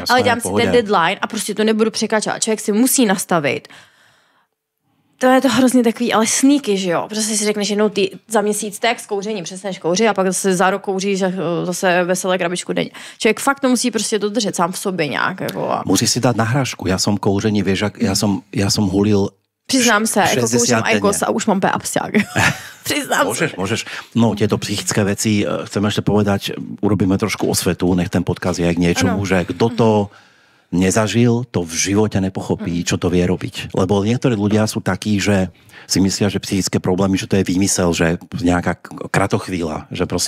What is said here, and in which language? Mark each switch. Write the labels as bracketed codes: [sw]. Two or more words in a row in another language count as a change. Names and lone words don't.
[cs] ale dám si ten deadline a prostě to nebudu překračovat. Člověk si musí nastavit. To je to hrozně takový, ale sneaky, že jo? Prostě si řekneš jednou ty za měsíc tak s kouřením, přestaneš kouřit a pak zase za rok kouříš zase veselé krabičku denně. Člověk fakt to musí prostě dodržet sám v sobě nějak. Jako a... Musí si dát nahrášku. [sk] Ja som kouření, vieš, ja som hulil. [cs] Přiznám se, jako kouřím ajkos a už mám absťák. Přiznám se. [sk] Môžeš. No, tieto psychické veci, chcem ešte povedať, urobíme trošku osvetu, nech ten podkaz je k niečomu, že kto to nezažil, to v živote nepochopí, čo to vie robiť. Lebo niektorí ľudia sú takí, že si myslia, že psychické problémy, že to je výmysel, že nejaká kratochvíľa, že proste...